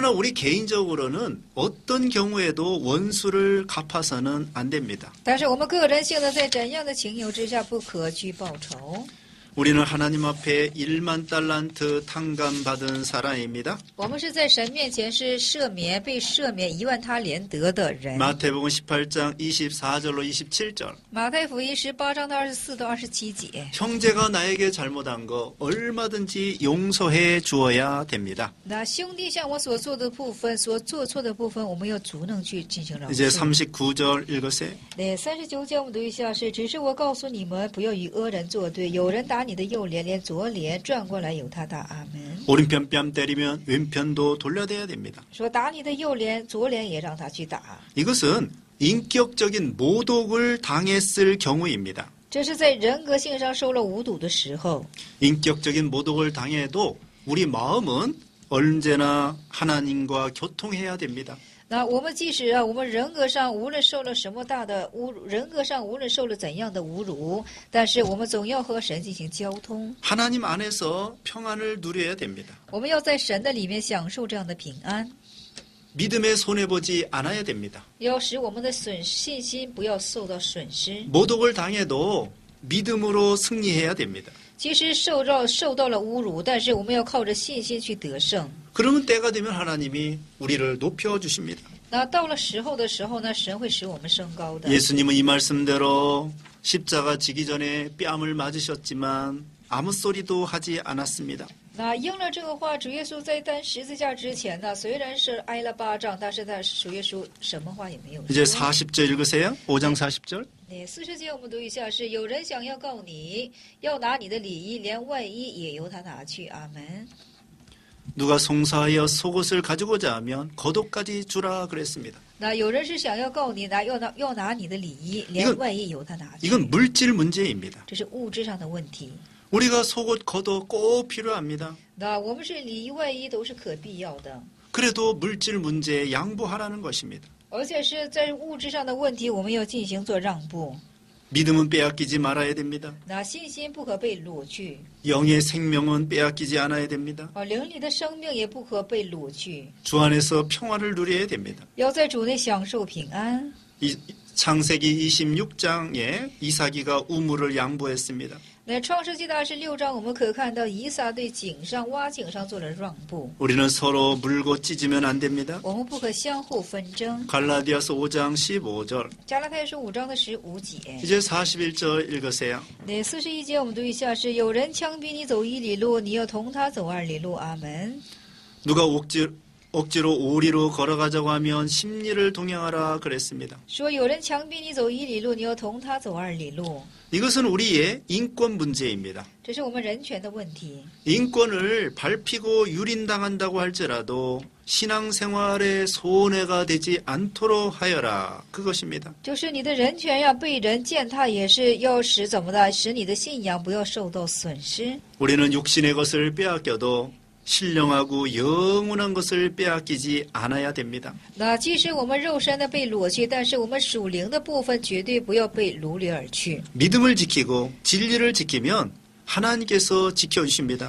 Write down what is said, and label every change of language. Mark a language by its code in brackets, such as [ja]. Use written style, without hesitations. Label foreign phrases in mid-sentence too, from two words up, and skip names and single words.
[ko] 그러나 우리 개인적으로는 어떤 경우에도 원수를 갚아서는 안 됩니다. [zh] 但是我们个人性的在怎样的情由之下不可去报仇？ [ko] 우리는 하나님 앞에 1만 달란트 탕감받은 사람입니다. [zh] 我们是在神面前是被赦免1万他连得的人。 [ko] 마태복음 18장 24절로 27절. [zh] 马太福音18章的24到27节。 [ko] 형제가 나에게 잘못한 거 얼마든지 용서해 주어야 됩니다. [zh] 那兄弟向我所做的部分，所做错的部分，我们要足能去进行饶 [ko] 이제 [zh] 恕。 [ko] 39절 읽으세요. [zh] 对39节我们读一下是：只是我告诉你们，不要与恶人作对。有人打你的右脸，连左脸转过来由他打。阿门。 [ko] 오른편 뺨 때리면 왼편도 돌려대야 됩니다. [zh] 说打你的右脸，左脸也让他去打。 [ko] 이것은 인격적인 모독을 당했을 경우입니다. [zh] 这是在人格性上受了侮辱的时候。 [ko] 인격적인 모독을 당해도 우리 마음은 언제나 하나님과 교통해야 됩니다. [zh] 那我们即使我们人格上无论受了什么大的侮辱，人格上无论受了怎样的侮辱，但是我们总要和神进行交通。 [ko] 하나님 안에서 평안을 누려야 됩니다. [zh] 我们要在神的里面享受这样的平安， [ko] 믿음에 손해보지 않아야 됩니다. [zh] 要使我们的信心不要受到损失。 [ko] 모독을 당해도 믿음으로 승리해야 됩니다. [zh] 即使受到了侮辱，但是我们要靠着信心去得胜。 [ko] 그러면 때가 되면 하나님이 우리를 높여주십니다. [zh] 那到了时候的时候呢，神会使我们升高的。 [ko] 예수님은 이 말씀대로 십자가 지기 전에 뺨을 맞으셨지만 아무 소리도 하지 않았습니다. [zh] 那应了这个话，主耶稣在担十字架之前呢，虽然是挨了巴掌，但是主耶稣什么话也没有 [ko] 이제 [zh] 说。 [ko] 40절 읽으세요. 5장 40절. [zh] 40 节我们读一下，是有人想要告你，要拿你的礼衣，连外衣也由他拿去。阿门。 [ko] 누가 송사하여 속옷을 가지고자 하면 겉옷까지 주라 그랬습니다. [zh] 那有人是想要告你要拿你的礼衣，连外衣由他拿去。 [ko] 이건 물질 문제입니다. [zh] 这是物质上的问题。 [ko] 우리가 속옷 겉옷 꼭 필요합니다. [zh] 那我们是礼衣外衣都是可必要的， [ko] 그래도 물질 문제에 양보하라는 것입니다. [zh] 而且是在物质上的问题，我们要进行做让步。 [ko] 믿음은 빼앗기지 말아야 됩니다. [zh] 那信心不可被掳去， [ko] 영의 생명은 빼앗기지 않아야 됩니다. [zh] 灵里的生命也不可被掳去， [ko] 주 안에서 평화를 누려야 됩니다. [zh] 要在主内享受平安。 [ko] 창세기 26장에 이삭이가 우물을 양보했습니다. [zh] 那创世纪的26章，我们可看到以撒对挖井上做了让步。 [ko] 우리는 서로 물고 찢으면 안 됩니다. [zh] 我们不可相互纷争。 [ko] 갈라디아서 5장 15절. [zh] 加拉太书5章的15节。 [ko] 이제 41절 읽으세요. [zh] 那41节我们读一下是：有人强逼你走1里路，你要同他走2里路。阿门。 [ko] 누가 억지로 5리로 걸어가자고 하면 10리를 동행하라 그랬습니다. [zh] 说有人强逼你走1里路，你要同他走2里路。 [ko] 이것은 우리의 인권 문제입니다. [zh] 这是我们人权的问题。 [ko] 인권을 밟히고 유린당한다고 할지라도 신앙생활에 손해가 되지 않도록 하여라. 그것입니다. [zh] 就是你的人权要被人践踏，也是要使你的信仰不要受到损失。 [ko] 우리는 육신의 것을 빼앗겨도 신령하고 영원한 것을 빼앗기지 않아야 됩니다. [zh] 那即使我们肉身的被掳去，但是我们属灵的部分绝对不要被掳掠而去。 [ko] 믿음을 지키고 진리를 지키면 하나님께서 지켜주십니다.